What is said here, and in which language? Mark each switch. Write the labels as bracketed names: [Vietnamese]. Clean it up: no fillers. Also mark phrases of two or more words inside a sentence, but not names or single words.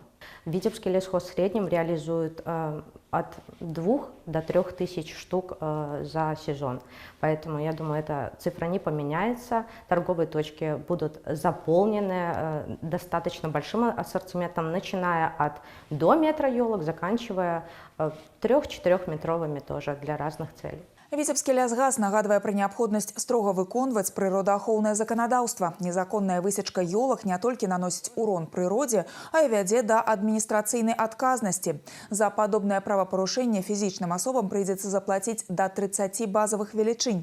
[Russian] Витебский лесхоз в среднем реализует от 2 до 3 тысяч штук за сезон. Поэтому, я думаю, эта цифра не поменяется. Торговые точки будут заполнены достаточно большим ассортиментом, начиная от до метра елок, заканчивая 3-4 метровыми тоже для разных целей. [Belarusian] Віцебскі лясгас нагадвае пра неабходнасць строга выконваць прыродаахоўнае заканадаўства. Незаконная высечка ёлак не толькі наносіць урон прыродзе, а і вядзе да адміністрацыйнай адказнасці. За падобнае правапарушэнне фізічным асобам прыйдзецца заплаціць да 30 базавых велічынь.